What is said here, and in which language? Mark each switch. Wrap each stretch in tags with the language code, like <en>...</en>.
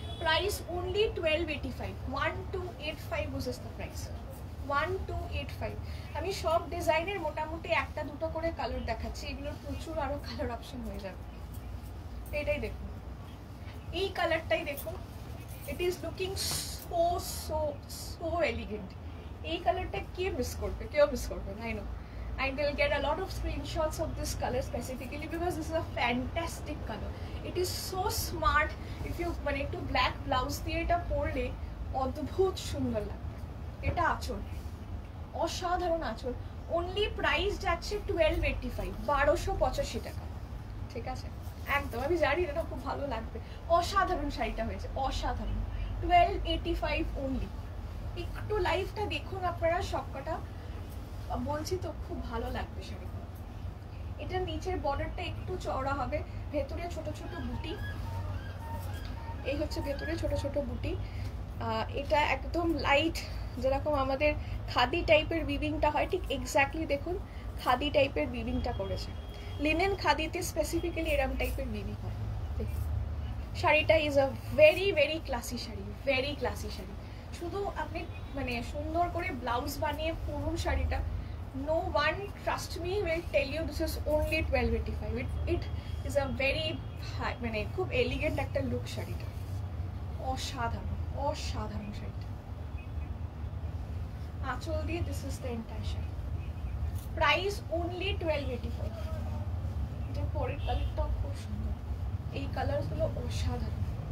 <en>Price only 1285, 1285 বুঝেস the price, 1285।</en> <bn>আমি সব ডিজাইনের মোটামুটি একটা দুটো করে কালার দেখাচ্ছি, এগুলোর প্রচুর আরো কালার অপশন হয়ে যাবে। এটাই দেখুন, এই কালারটাই দেখুন,</bn> <en>It is looking so so so elegant.</en> <bn>এই কালারটা কে মিস করবে? কেউ মিস করবে না,</bn> <en>I know. I will get a lot of screenshots of this color specifically because this is a fantastic color. It is so smart. If you</en> <bn>মানে একটু black blouse দিয়ে এটা পরলে অদ্ভুত সুন্দর লাগবে। এটা আঁচল, অসাধারণ আঁচল। অনলি প্রাইস যাচ্ছে 1285, 1285 টাকা, ঠিক আছে? একদম, আমি জানি এটা খুব ভালো লাগবে, অসাধারণ শাড়িটা হয়েছে, অসাধারণ। 1285 অনলি। একটু লাইভটা দেখুন আপনারা সবকটা, বলছি তো খুব ভালো লাগবে শাড়িগুলো। এটা নিচের বর্ডারটা একটু চওড়া হবে, ভেতরে ছোট ছোট বুটি, এই হচ্ছে ভেতরে ছোট ছোট বুটি। এটা একদম লাইট, যেরকম আমাদের খাদি টাইপের উইভিংটা হয়, ঠিক এক্স্যাক্টলি দেখুন খাদি টাইপের উইভিংটা করেছে। লিনেন খাদিতে স্পেসিফিক্যালি এরকম টাইপের উইভিং হয়, দেখুন</bn> <en>শাড়িটা is a very very classy sari, very classy sari.</en> <bn>শুধু আপনি মানে সুন্দর করে ব্লাউজ বানিয়ে পরুন শাড়িটা,</bn> <en>no one trust me will tell you this is only 1285. It is a very high,</en> <bn>মানে খুব এলিগেন্ট একটা লুক শাড়িটা, অসাধারণ অসাধারণ শাড়িটা। আঁচল দিয়ে</bn> <en>This is the entire sari, price only 1285।</en> <bn>এটা পরের কালারটাও খুব সুন্দর, এই কালারগুলো অসাধারণ।</bn>